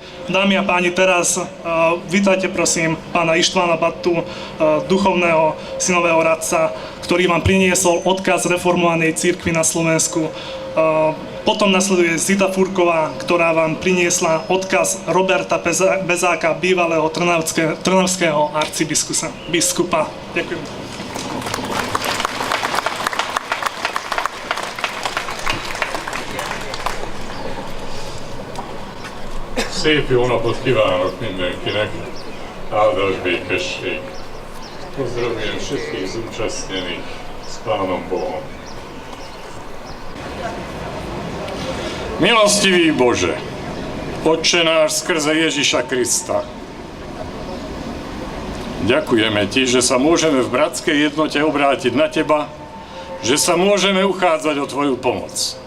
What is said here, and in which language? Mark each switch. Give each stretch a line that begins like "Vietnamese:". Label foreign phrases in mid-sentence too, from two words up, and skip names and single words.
Slovak: Dámy a páni, teraz vítajte prosím pána Ištvána Battu, duchovného synového radca, ktorý vám priniesol odkaz reformovanej cirkvi na Slovensku. Potom nasleduje Zita Furková, ktorá vám priniesla odkaz Roberta Bezáka, bývalého trnavského arcibiskupa. Ďakujem.
Hungarian: Szép jó napot kívánok mindenkinek, áldás békesség.
Slovak: Pozdravujem všetkých zúčastnených s Pánom Bohom. Milostivý Bože, Otče náš skrze Ježiša Krista, ďakujeme Ti, že sa môžeme v bratskej jednote obrátiť na Teba, že sa môžeme uchádzať o Tvoju pomoc.